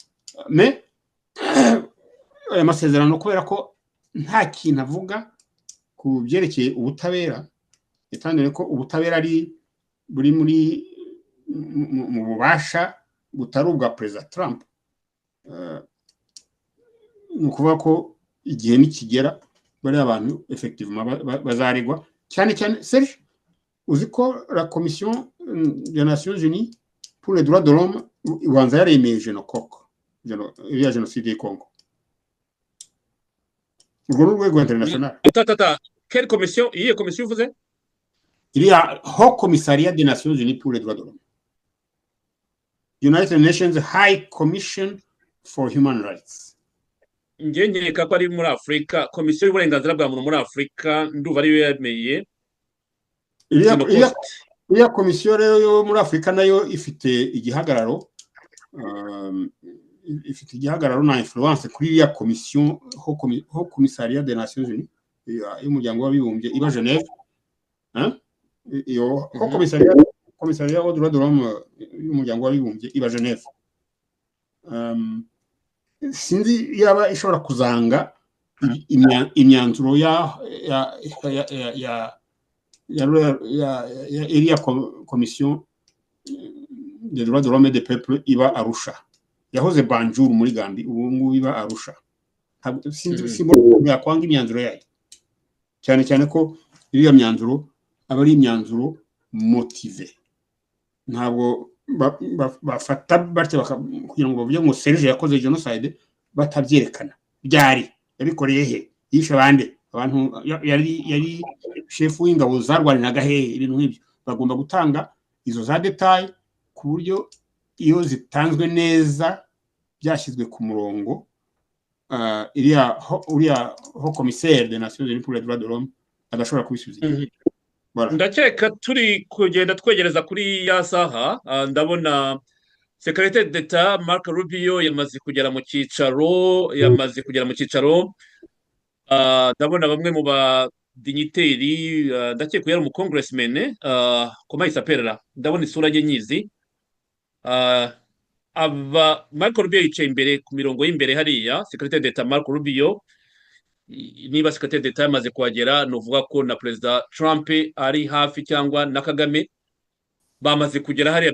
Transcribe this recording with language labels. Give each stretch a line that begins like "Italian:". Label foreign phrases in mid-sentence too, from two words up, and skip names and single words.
Kinyarwanda: Aya masezerano kubera ko nta kintu avuga ku byerekeye ubutabera, yatangije ko ubutabera ari buri mu bubasha butari ubwa Perezida Trump. Ni ukuvuga ko igihe nikigera bariya abantu effectivement bazaregwa cyane cyane. Serge, uzi ko
French: la Commission des Nations Unies pour les droits de l'homme
Kinyarwanda: ibanza yaremeye iriya jenoside y'i Congo. Urwo ni urwego international.
French: Quelle commission?
Kinyarwanda: Iyi commission uvuze?
French: Iriya Haut Commissariat des Nations Unies pour les droits de l'homme,
English: United Nations High Commission for Human Rights.
Kinyarwanda: Njye nkeka ko ari muri Afurika, komisiyo y'uburenganzira bwa muntu muri Afurika, ndumva ariyo yemeye. Iriya komisiyo rero yo muri Afurika nayo ifite igihagararo, na influence kuri iriya komisiyo
French: Haut Commissariat des Nations Unies
Kinyarwanda: y'umuryango w'abibumbye iba Genève. Iyo
French: Haut Commissariat aux droits de l'homme
Kinyarwanda: y'umuryango w'abibumbye iba Genève. Sinzi yaba ishobora kuzanga imyanzuro ya iriya komisiyo
French: des droits de l'homme et des peuples
Kinyarwanda: iba Arusha. Yahoze Banjul muri Gambia, ubu ngubu iba Arusha. Sinzi yakwanga imyanzuro yayo, cyane cyane ko iriya myanzuro aba ari imyanzuro motive. Ntabwo bafata batya kugira ngo bavuge ngo Serge yakoze genocide batabyerekana. Byari yabikoreye he? Yishe abandi abantu, yari chef w'ingabo zarwaniraga he? Ibintu nk'ibyo bagomba gutanga izo za detail ku buryo iyo zitanzwe neza byashyizwe ku murongo. Uriya
French: Haut Commissaire des Nations Unies pour les droits de l'homme
Kinyarwanda: adashobora kubisubiza. Ndakeka turi kugenda twegereza kuri ya saha. Ndabona
French: Secrétaire d'État
Kinyarwanda: Marc Rubio yamaze kugera mu cyicaro, ndabona bamwe mu ba dignitaires, ndakeka yari mu congressman,
French: comment il s'appelle là,
Kinyarwanda: ndabona isura ye nyizi. Marc Rubio yicaye imbere ku mirongo y'imbere hariya.
French: Secrétaire d'État Marc Rubio,
Kinyarwanda: niba
French: Secrétaire d'État
Kinyarwanda: yamaze kuhagera, nuvuga ko na Perezida Trump ari hafi cyangwa na Kagame bamaze kugera hariya.